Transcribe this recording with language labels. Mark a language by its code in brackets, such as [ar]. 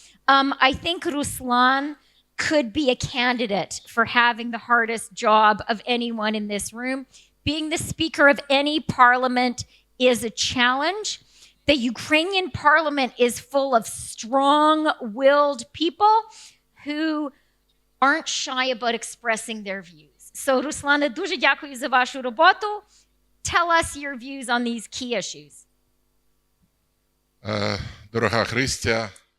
[en] I think Ruslan could be a candidate for having the hardest job of anyone in this room. Being the speaker of any parliament is a challenge. The Ukrainian parliament is full of strong-willed people who aren't shy about expressing their views. [uk] So, Руслане, дуже дякую за вашу роботу. [en] Tell us your views on these key issues. [uk] Дорога Chrystia,